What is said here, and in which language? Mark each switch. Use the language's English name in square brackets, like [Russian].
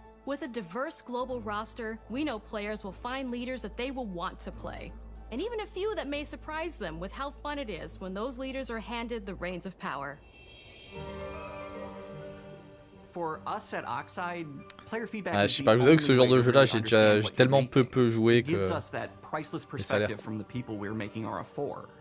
[English] With a diverse global roster, we know players will find leaders that they will want to play, and even a few that may surprise them with how fun it is when those leaders are handed the reins of power. For us at Oxide, player feedback [French] Ah, je sais pas, vous savez que ce genre de jeu-là, j'ai tellement peu joué que. [English] gives us that priceless [French] Et ça a l'air. [English] perspective from the people we're making Aura for.